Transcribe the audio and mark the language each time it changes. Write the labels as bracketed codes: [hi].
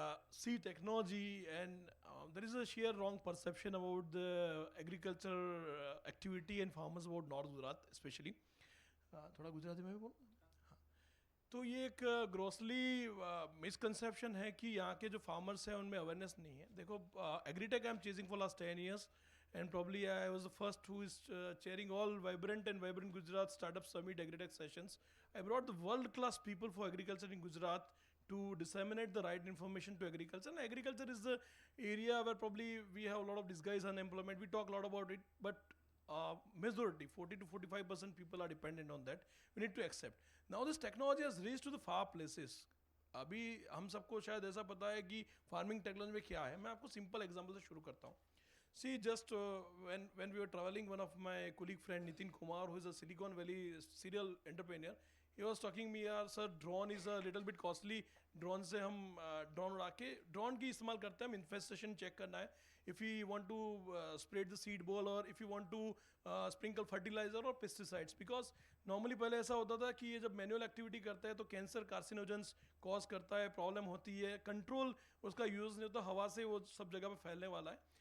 [en] See, technology and there is a sheer wrong perception about the agriculture activity and farmers about North Gujarat especially. [hi] थोड़ा गुजराती में भी बोलो. तो ये एक ग्रोसली मिसकंसेप्शन है कि यहाँ के जो फार्मर्स हैं उनमें अवेयरनेस नहीं है. देखो, [en] Agritech I am chasing for last 10 years and probably I was the first who is chairing all Vibrant Gujarat Startup Summit Agritech sessions. I brought the world-class people for agriculture in Gujarat to disseminate the right information to agriculture. And agriculture is the area where probably we have a lot of disguised unemployment. We talk a lot about it, but majority, 40 to 45% people are dependent on that. We need to accept. Now this technology has reached to the far places. [hi] अभी हम सबको शायद ऐसा पता है कि farming technology में क्या है. मैं आपको सिंपल एग्जांपल से शुरू करता हूँ. [en] See, just when we were traveling, one of my colleague friend Nitin Kumar, who is a Silicon Valley serial entrepreneur, he was talking me, [hi] यार [en] sir, drone is a little bit costly. [hi] Drone से हम drone उड़ा के drone की इस्तेमाल करते हैं. हम इन्फेस्टेशन चेक करना है. [en] if you want to spread the seed ball or if you want to sprinkle fertiliser or pesticides, because [hi] नॉर्मली पहले ऐसा होता था कि ये जब मैनुअल एक्टिविटी करता है तो कैंसर, कार्सिनोजेंस कॉज करता है, प्रॉब्लम होती है, कंट्रोल उसका यूज़ नहीं होता, हवा से वो सब जगह पे फैलने वाला है.